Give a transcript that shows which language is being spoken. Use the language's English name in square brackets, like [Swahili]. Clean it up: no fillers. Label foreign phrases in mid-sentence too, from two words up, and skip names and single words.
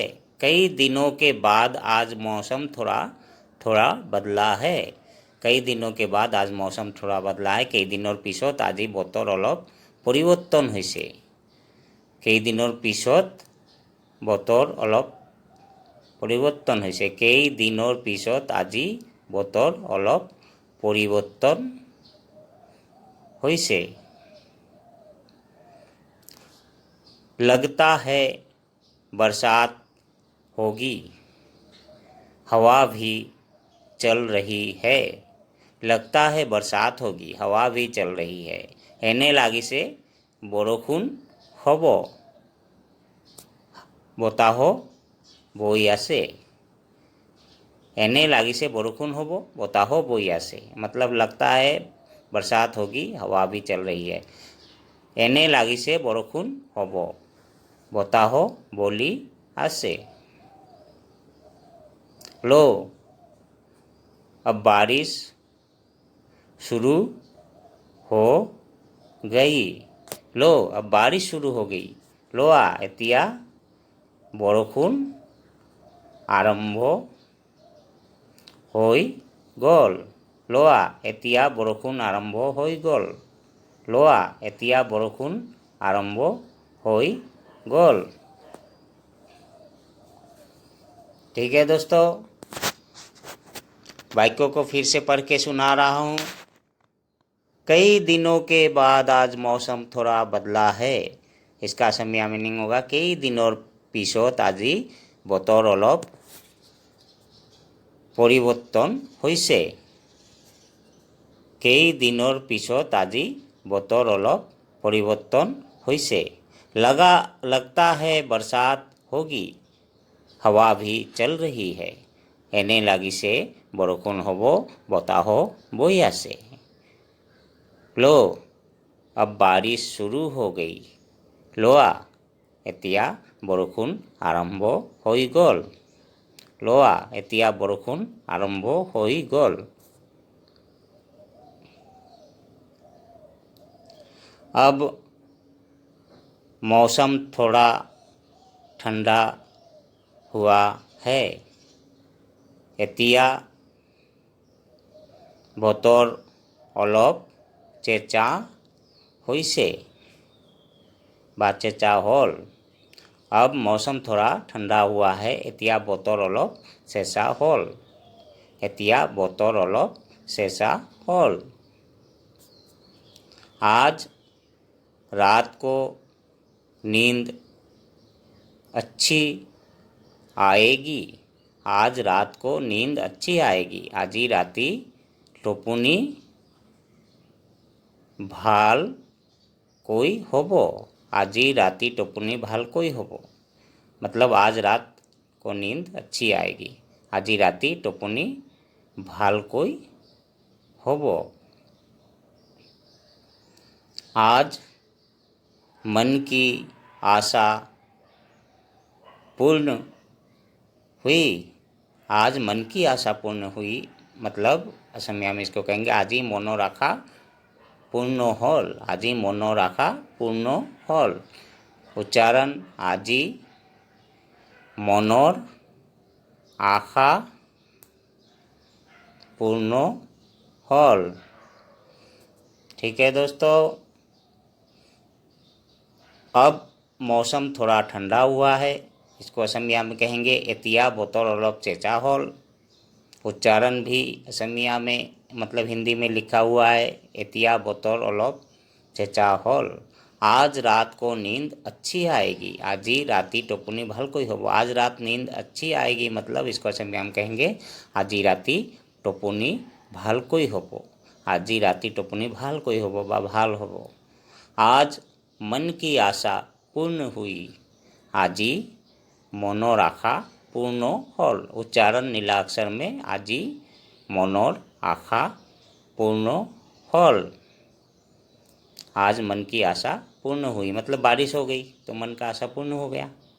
[Hindi] कई दिनों के बाद आज मौसम थोड़ा बदला है। कई दिनों के बाद आज मौसम थोड़ा बदला है। कई दिनों [Assamese] পিছত আজি বতৰ অলপ পৰিৱৰ্তন হৈছে। [Hindi] कई दिनों [Assamese] পিছত বতৰ অলপ পৰিৱৰ্তন হৈছে। কেইদিনৰ পিছত আজি বতৰ অলপ পৰিৱৰ্তন হৈছে। [Hindi] लगता है बरसात होगी, हवा भी चल रही है। लगता है बरसात होगी, हवा भी चल रही है। [Assamese] এনে লাগিছে বৰষুণ হ'ব, বতাহো বৈ আছে। এনে লাগিছে বৰষুণ হ'ব, বতাহো বৈ আছে। [Hindi] मतलब लगता है बरसात होगी, हवा भी चल रही है। [Assamese] এনে লাগিছে বৰষুণ হ'ব, বতাহো বলি আছে। [Hindi] लो अब बारिश शुरू हो गई। लो अब बारिश शुरू हो गई। [Assamese] লোৱা এতিয়া বৰষুণ আৰম্ভ হৈ গ'ল। লোৱা এতিয়া বৰষুণ আৰম্ভ হৈ গ'ল। লোৱা এতিয়া বৰষুণ আৰম্ভ হৈ गल। [Hindi] ठीक है दोस्तों, वाक्यों को फिर से पढ़ के सुना रहा हूँ। कई दिनों के बाद आज मौसम थोड़ा बदला है। इसका असमिया मीनिंग होगा कई दिनों [Assamese] পিছত আজি বতৰ অলপ পৰিৱৰ্তন হৈছে। কেইদিনৰ পিছত আজি বতৰ অলপ পৰিৱৰ্তন হৈছে। [Hindi] लगता है बरसात होगी, हवा भी चल रही है। [Assamese] এনে লাগিছে বৰষুণ হ'ব, বতাহো বৈ আছে। [Hindi] लो अब बारिश शुरू हो गई। [Assamese] লোৱা এতিয়া বৰষুণ আৰম্ভ হৈ গ'ল। লোৱা এতিয়া বৰষুণ আৰম্ভ হৈ গ'ল। [Hindi] अब मौसम थोड़ा ठंडा हुआ है। [Assamese] এতিয়া বতৰ অলপ চেঁচা হৈছে বা চেঁচা হ'ল। [Hindi] अब मौसम थोड़ा ठंडा हुआ है। [Assamese] এতিয়া বতৰ অলপ চেঁচা হ'ল। এতিয়া বতৰ অলপ চেঁচা হ'ল। [Hindi] आज रात को नींद अच्छी आएगी। आज रात को नींद अच्छी आएगी। [Assamese] আজি ৰাতি টোপনি ভালকৈ হ'ব। আজি ৰাতি টোপনি ভালকৈ হ'ব। [Hindi] मतलब आज रात को नींद अच्छी आएगी। [Assamese] আজি ৰাতি টোপনি ভালকৈ হ'ব। [Hindi] आज मन की आशा पूर्ण हुई। आज मन की आशा पूर्ण हुई। मतलब असमिया में इसको कहेंगे [Assamese] আজি মনৰ আশা পূৰ্ণ হ'ল। আজি মনৰ আশা পূৰ্ণ হ'ল। উচ্চাरण আজি মনৰ আশা पूर्ण হ'ল। [Hindi] ठीक है दोस्तों, अब मौसम थोड़ा ठंडा हुआ है। इसको असमिया में कहेंगे [Assamese] এতিয়া বতৰ অলপ চেঁচা হ'ল। [Hindi] उच्चारण भी असमिया में मतलब हिंदी में लिखा हुआ है [Assamese] এতিয়া বতৰ অলপ চেঁচা হ'ল। [Hindi] आज रात को नींद अच्छी आएगी। [Assamese] আজি ৰাতি টোপনি ভালকৈ হ'ব। [Hindi] आज रात नींद अच्छी आएगी मतलब इसको असमिया में कहेंगे [Assamese] আজি ৰাতি টোপনি ভালকৈ হ'ব। আজি ৰাতি টোপনি ভালকৈ হ'ব বা ভাল হ'ব। [Hindi] आज मन की आशा पूर्ण हुई। [Assamese] আজি মনৰ আশা পূৰ্ণ হ'ল। उच्चारण নীলা [Hindi] अक्षर में [Assamese] আজি মনৰ আশা पूर्ण হ'ল। [Hindi] आज मन की आशा पूर्ण हुई मतलब बारिश हो गई तो मन का आशा पूर्ण हो गया।